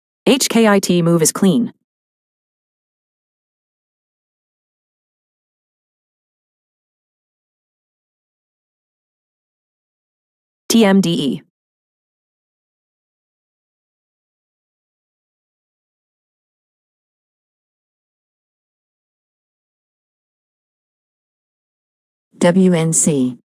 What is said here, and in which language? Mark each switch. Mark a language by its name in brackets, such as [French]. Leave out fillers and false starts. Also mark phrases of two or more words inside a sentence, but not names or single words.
[English] HKIT move is clean. TMDE. WNC.